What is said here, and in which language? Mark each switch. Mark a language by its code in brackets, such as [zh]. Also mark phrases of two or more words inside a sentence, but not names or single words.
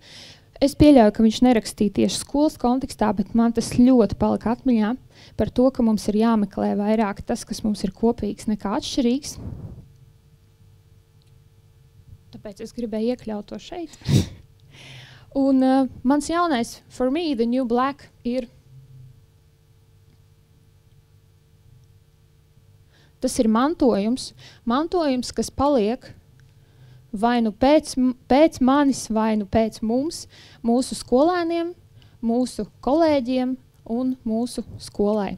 [lv] Es pieļauju, ka viņš nerakstīja tieši skolas kontekstā, bet man tas ļoti palika atmiņā par to, ka mums ir jāmeklē vairāk tas, kas mums ir kopīgs, nekā atšķirīgs. Tāpēc es gribēju iekļaut to šeit. Un mans jaunais, [en] for me, the New Black, [lv] ir tas ir mantojums, kas paliek vai nu pēc manis, vai nu pēc mums, mūsu skolēniem, mūsu kolēģiem un mūsu skolai.